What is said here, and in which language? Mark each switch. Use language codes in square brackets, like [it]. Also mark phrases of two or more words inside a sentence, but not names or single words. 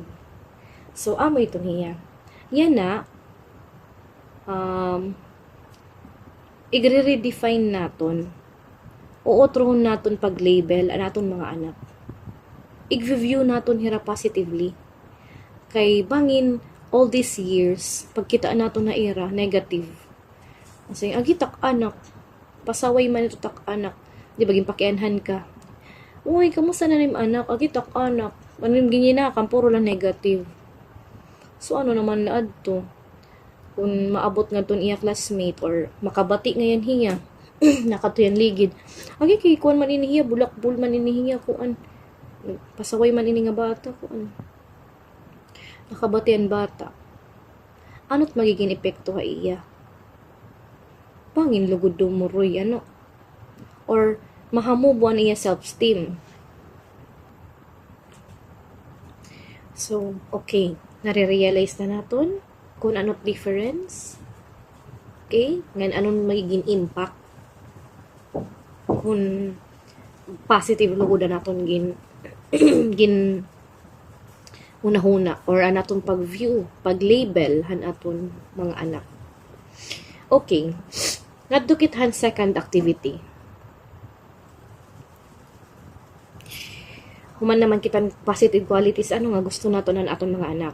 [war] So, amo ito niya. Yan na i-redefine naton o otrohon naton pag-label ang naton mga anak. I-view naton hira positively. Kay bangin [en] all these years, [war] pagkita naton na era negative. Kasi agitak anak, pasaway man ito tak anak. Di ba gimpakianhan ka? Uy, kamusta na nim anak? Agitak anak. Anong ganyina, puro lang negative. So ano naman laad to? Kung maabot nga ton iya classmate or makabati ngayon hiya, nakatuyan ligid. Agi kay kuan man inihiya, bulakbul man inihiya kuan. Pasaway man ini nga bata kuan. Nakabatian bata. Ano't magiging epekto ha iya? Pangin lugod dumuroy ano or mahamubuan iya self-esteem. So, okay, nare-realize na naton kung ano't difference. Okay, ngan anong magiging impact kung positive lugod na naton gin una-huna or anaton pag-view, pag-label han aton mga anak. Okay. Ngadto han [en] second activity. [war] Human naman kita [en] positive qualities [war] ano nga gusto nato nan aton mga anak.